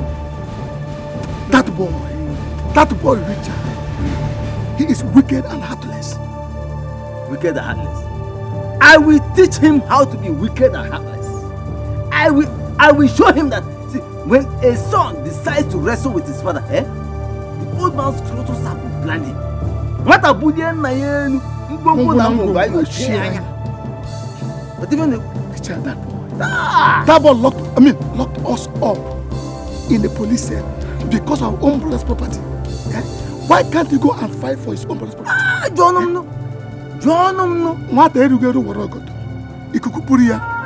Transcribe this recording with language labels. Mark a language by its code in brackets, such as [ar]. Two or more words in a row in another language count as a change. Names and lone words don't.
[en] That boy Richard, he is wicked and heartless. Wicked and heartless? I will teach him how to be wicked and heartless. I will show him that, see, when a son decides to wrestle with his father, the old man's scrotus will blind him. What a bullion na yenu, mbongo na mbongo ayo chianya. But even the Richard, that boy locked us up in the police cell because of our own brother's property. Yeah? Why can't he go and fight for his own brother's property? John no. What are you going to do? Ikukupuria.